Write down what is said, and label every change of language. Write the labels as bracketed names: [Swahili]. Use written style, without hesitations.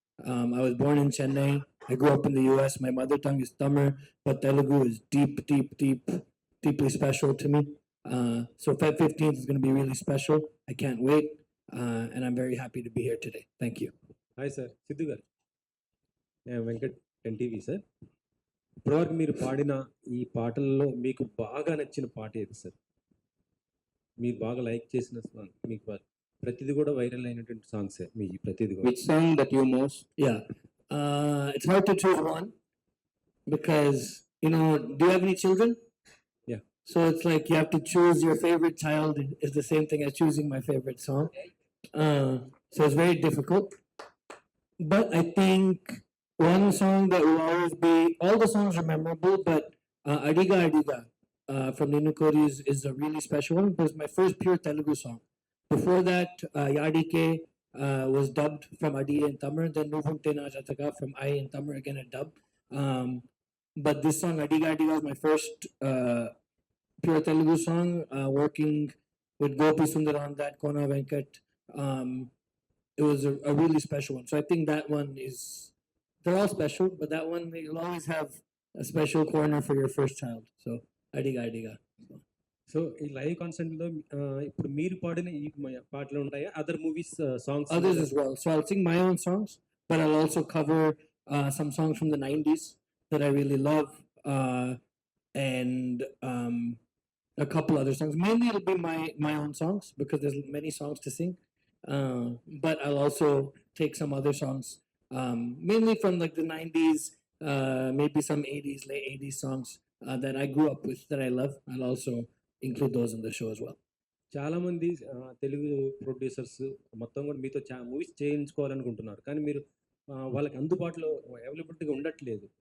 [English] I was born in Chennai. I grew up in the US. My mother tongue is Tamil, but Telugu is deeply special to me. So Feb 15th is going to be really special. I can't wait, and I'm very happy to be here today. Thank you. Hi sir, Sidhu garu. Venkat 10TV sir. [Telugu] ఇప్పటివరకు మీరు పాడిన ఈ పాటల్లో మీకు బాగా నచ్చిన పాట ఏది సార్? మీరు బాగా లైక్ చేసిన మీకు ప్రతిది కూడా వైరల్ అయినటువంటి సాంగ్స్ మీ ప్రతిది కూడా. [English] Which song that you most? Yeah, it's hard to choose one because do you have any children? Yeah. So it's like you have to choose your favorite child is the same thing as choosing my favorite song. So it's very difficult. But I think one song that will always be, all the songs are memorable, but Adiga Adiga from Ninu Kori is a really special one. It was my first pure Telugu song. Before that, Yadike was dubbed from Adi in Tamil, then Nuvunte Na Jataka from I in Tamil, again a dub. But this song, Adiga Adiga, was my first pure Telugu song, working with Gopi Sundar on that, Kona Venkat. It was a really special one. So I think that one is, they're all special, but that one, you'll always have a special corner for your first child. So Adiga Adiga. [Telugu] So ఈ live concert లో ఇప్పుడు మీరు పాడిన ఈ పాటలు ఉంటాయా? [English] Other movies songs? Others as well. So I'll sing my own songs, but I'll also cover some songs from the 90s that I really love, and a couple other songs. Mainly it'll be my own songs because there's many songs to sing. But I'll also take some other songs, mainly from like the 90s, maybe some 80s, late 80s songs that I grew up with that I love. I'll also include those in the show as well. [Telugu] చాలా మంది Telugu producers మొత్తం కూడా మీతో movies చేయించుకోవాలనుకుంటున్నారు, కానీ మీరు వాళ్ళకి అందుబాటులో అవైలబిలిటీగా ఉండట్లేదు.